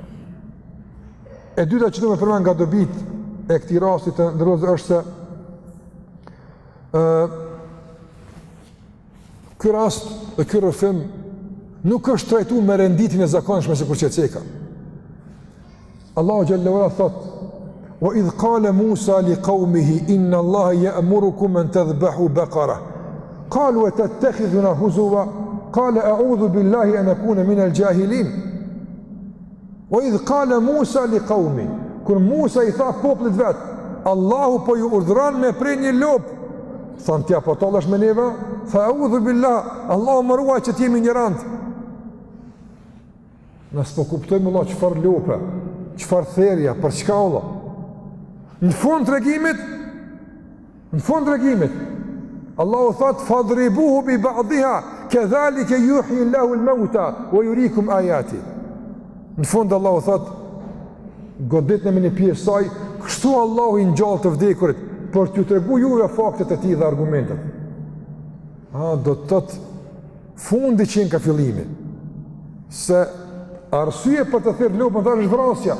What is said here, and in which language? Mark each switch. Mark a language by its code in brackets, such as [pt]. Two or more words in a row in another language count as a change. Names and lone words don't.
[sq] E dyta që do të përmend nga dobit e këtij rasti të ndërrozë është se ky rast dhe ky rrëfim nuk është trajtuar me renditjen e zakonshme sikur që ceka. Allahu [ar] جل وعلا [sq] thot: [ar] "وإذ قال موسى لقومه إن الله يأمركم أن تذبحوا بقرة." قالوا أتتخذنا هزوا قال أعوذ بالله أن أكون من الجاهلين. وإذ قال موسى لقومه, [sq] kur Musa i tha popullit vet, Allahu po ju urdhëron me prej një lop. Than ti apo tallesh me neve? Tha [ar] أعوذ بالله, [sq] Allahu më ruaj që të jemi ignorant. Ne s'po kuptojmë Allah çfarë lope, çfarë therrja, për çka Allah. Në fund tregimit, Allahu thot [ar] فاضربوه ببعضها كذلك يحيي الله الموتى ويريكم آياته. [sq] Në fund Allahu thot goditni me një pjesë saj, kështu Allahu i ngjall të vdekurit për t'ju treguar juve faktet e tij dhe argumentet. Do të thotë fundi që nga fillimi. Se arsye për të thirrë lopën është vrasja.